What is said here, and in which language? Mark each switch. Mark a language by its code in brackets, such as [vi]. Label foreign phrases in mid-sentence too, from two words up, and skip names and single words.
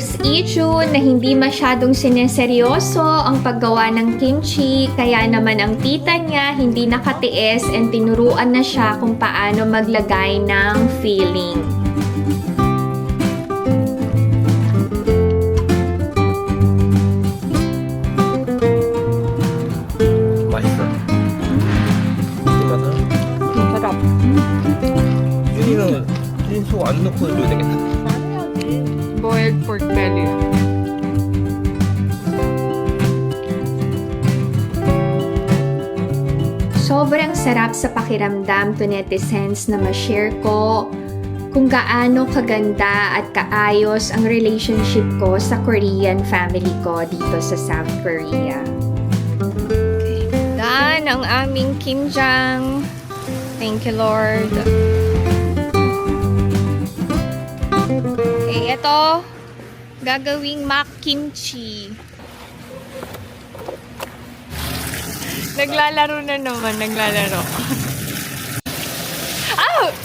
[tl] Si Jun na hindi masyadong sineseryoso ang paggawa ng kimchi, kaya naman ang tita niya hindi nakatiis and tinuruan na siya kung paano maglagay ng filling. [ko] 맛있어. 이거는 [tl] Sarap. [ko] 윤희는 흰소 안 넣고 해줘야 되겠다. [en] Boiled pork belly. [tl] Sobrang sarap sa pakiramdam to netizens na ma-share ko kung gaano kaganda at kaayos ang relationship ko sa [en] Korean family [tl] ko dito sa South Korea. Okay. Dan ang aming kimjang. [en] Thank you, [tl] Lord. Okay, ito. Gagawing mock kimchi. Naglalaro na naman, naglalaro. Ow!